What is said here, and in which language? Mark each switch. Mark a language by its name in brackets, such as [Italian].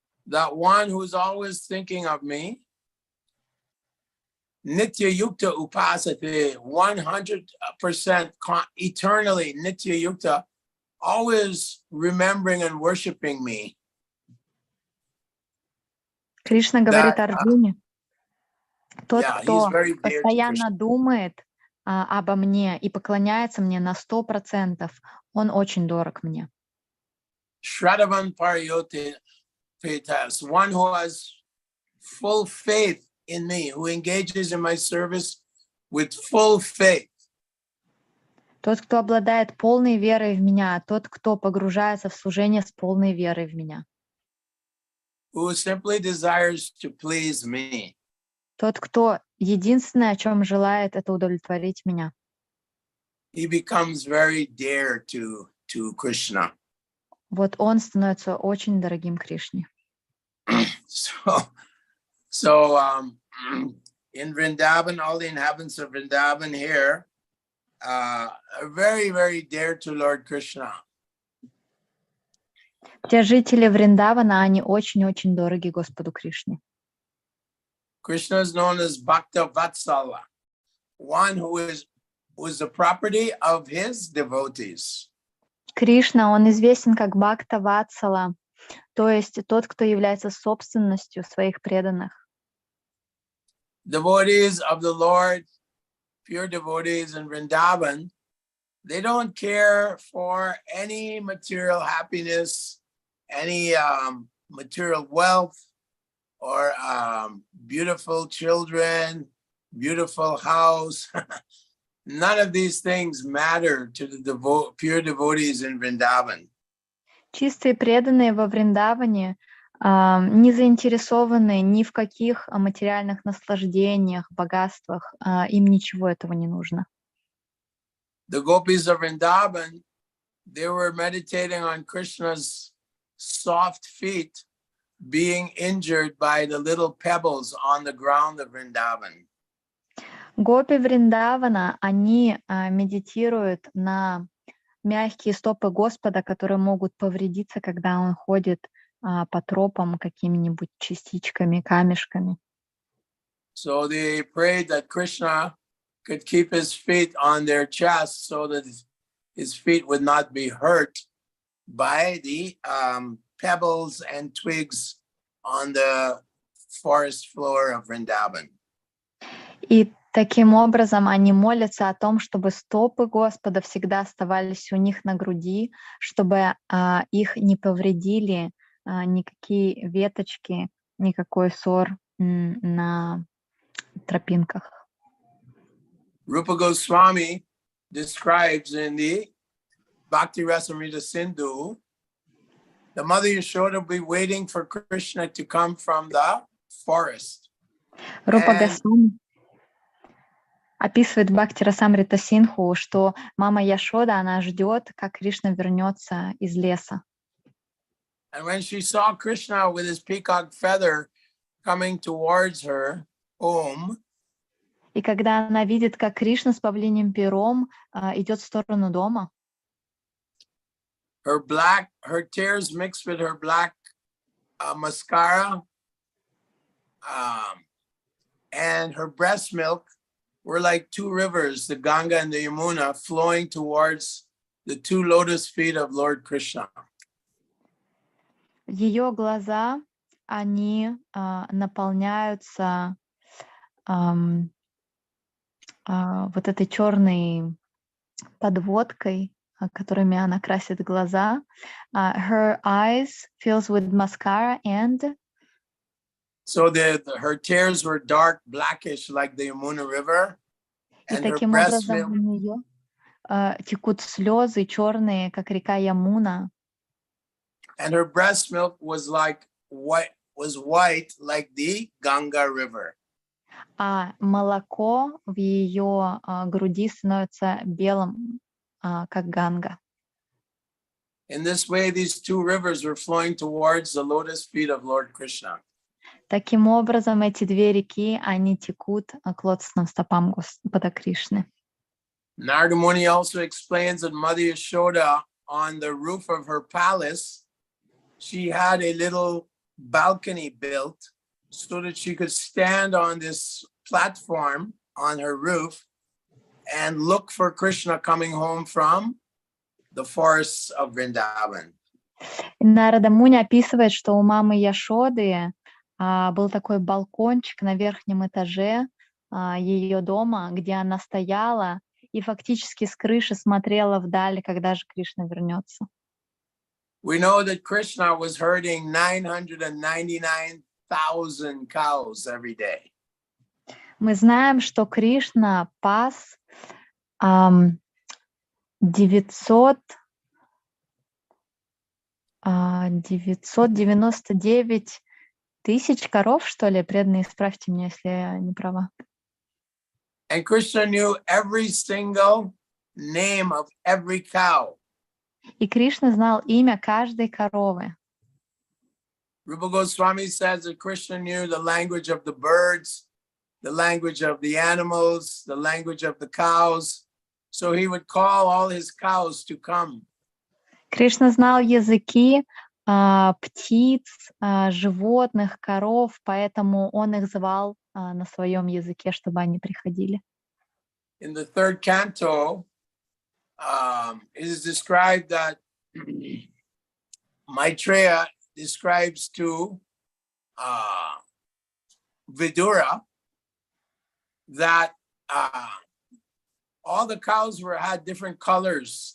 [English] That one who's always thinking of me, [Sanskrit] Nitya Yukta Upasate, [English] 100% eternally Nitya Yukta, always remembering and worshiping me. [Russian] Кришна говорит Арджуне, тот, кто постоянно [English] Krishna. [Russian] думает обо мне и поклоняется мне на 100%, он очень дорог мне. [Sanskrit] Shraddhavan Paryopetas, [English] one who has full faith in me, who engages in my service with full faith. [Russian] Тот, кто обладает полной верой в меня, тот, кто погружается в служение с полной верой в меня. [English] Who simply desires to please me. [Russian] Тот, кто единственное, о чем желает, это удовлетворить меня. [English] He becomes very dear to Krishna. [Russian] Вот он становится очень дорогим Кришне. [English] So in Vrindavan, all the inhabitants of Vrindavan here are very, very dear to Lord Krishna. [Russian] Те жители Вриндавана, они очень-очень дороги Господу Кришне. [English] Krishna is known as Bhakta Vatsala, one who is the property of his devotees. [Russian] Кришна, он известен как Бхакта Ватсала, то есть тот, кто является собственностью своих преданных. [English] Devotees of the Lord, pure devotees in Vrindavan, they don't care for any material happiness, any material wealth, or beautiful children, beautiful house. None of these things matter to the pure devotees in Vrindavan. [Russian] Чистые преданные во Вриндаване не заинтересованы ни в каких материальных наслаждениях, богатствах, им ничего этого не нужно. [English] The gopis of Vrindavan, they were meditating on Krishna's soft feet being injured by the little pebbles on the ground of Vrindavan. [Russian] Гопи Вриндавана, они медитируют на мягкие стопы Господа, которые могут повредиться, когда он ходит по тропам какими-нибудь частичками, камешками. [English] So they prayed that Krishna could keep his feet on their chest so that his feet would not be hurt by the pebbles and twigs on the forest floor of Vrindavan. [Russian] И таким образом они молятся о том, чтобы стопы Господа всегда оставались у них на груди, чтобы их не повредили никакие веточки, никакой сор на тропинках. [English] Rupa Goswami describes in the Bhakti Rasamrita Sindhu, the mother Yashoda will be waiting for Krishna to come from the forest. [Russian] Рупа Госвами описывает в Бхакти Расамрита Синдху, что мама Яшода, она ждет, как Кришна вернется из леса. [English] And when she saw Krishna with his peacock feather coming towards her home, [Russian] и когда она видит, как Кришна с павлиним пером идет в сторону дома, [English] her tears mixed with her black mascara and her breast milk were like two rivers, the Ganga and the Yamuna, flowing towards the two lotus feet of Lord Krishna. [Russian] Ее глаза, они наполняются вот этой черной подводкой, которыми она красит глаза. [English] Her eyes fills with mascara and... So her tears were dark, blackish, like the Yamuna River. [Russian] И таким образом у нее текут слезы черные, как река Ямуна. [English] And her breast milk was white, like the Ganga River. [Russian] А молоко в ее груди становится белым, как Ганга. [English] In this way, these two rivers were flowing towards the lotus feet of Lord Krishna. [Russian] Таким образом, эти две реки, они текут к лотосным стопам Господа Кришны. [English] Narada Muni also explains that Mother Yashoda, on the roof of her palace, she had a little balcony built so that she could stand on this platform on her roof and look for Krishna coming home from the forests of Vrindavan. [Russian] Нарада Муни описывает, что у мамы Яшоды был такой балкончик на верхнем этаже ее дома, где она стояла и фактически с крыши смотрела вдаль, когда же Кришна вернется. [English] We know that Krishna was herding 999,000 cows every day. [Russian] Мы знаем, что Кришна пас 999 тысяч коров, что ли? Преданные, исправьте меня, если я не права. [English] And Krishna knew every single name of every cow. [Russian] И Кришна знал имя каждой коровы. [English] Rupa Goswami says that Krishna knew the language of the birds, the language of the animals, the language of the cows. So he would call all his cows to come. [Russian] Кришна знал языки птиц, животных, коров, поэтому он их звал на своем языке, чтобы они приходили. [English] In the third canto, it is described that Maitreya describes to Vidura that all the cows had different colors.